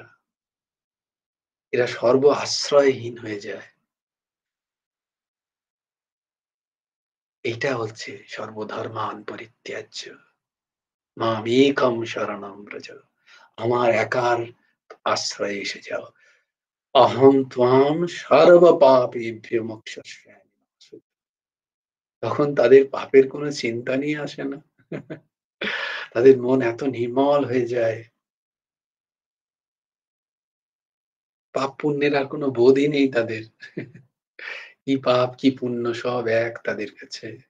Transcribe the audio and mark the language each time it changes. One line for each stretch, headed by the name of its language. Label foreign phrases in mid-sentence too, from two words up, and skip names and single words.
Bangla: এরা সর্ব আশ্রয়হীন হয়ে যায়। এটা হচ্ছে
Sanskrit: সর্বধর্মান পরিত্যাজ্য মামেকম শরণম ব্রজ।
Bangla: আমার একার আশ্রয়ে এসে যাও।
Sanskrit: অহং ত্বাম সর্ব পাপেভ্যো মোক্ষয়িষ্যামি।
Bangla: তখন তাদের পাপের কোনো চিন্তা নিয়ে আসে না। তাদের মন এত নির্মল হয়ে যায়, পাপ পুণ্যের আর কোনো বোধই নেই তাদের। কি পাপ কি পুণ্য সব এক তাদের কাছে।